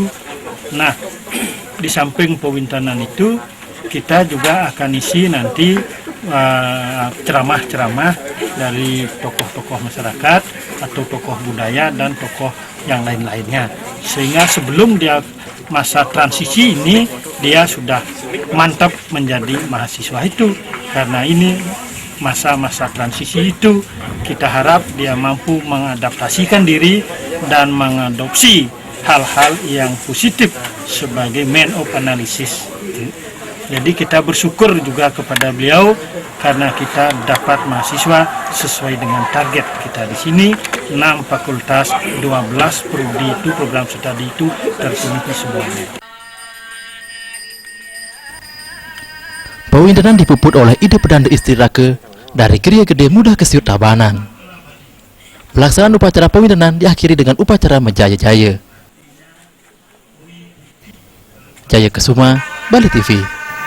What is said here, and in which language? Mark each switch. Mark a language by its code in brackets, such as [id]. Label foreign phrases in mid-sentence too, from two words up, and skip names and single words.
[id] Nah, di samping Pawintenan itu kita juga akan isi nanti ceramah-ceramah dari tokoh-tokoh masyarakat atau tokoh budaya dan tokoh yang lain-lainnya, sehingga sebelum dia masa transisi ini dia sudah mantap menjadi mahasiswa itu. Karena ini masa-masa transisi itu kita harap dia mampu mengadaptasikan diri dan mengadopsi hal-hal yang positif sebagai [en] man of analysis. [id] Jadi kita bersyukur juga kepada beliau karena kita dapat mahasiswa sesuai dengan target kita di sini. 6 fakultas, 12 prodi itu, program studi itu terpenuhi semuanya. Pawintenan dipuput oleh Ide Pedanda Istirake dari Geria Gede Mudah Kesiut Tabanan. Pelaksanaan upacara Pawintenan diakhiri dengan upacara Menjaya-jaya. Jaya Kesuma, Bali TV.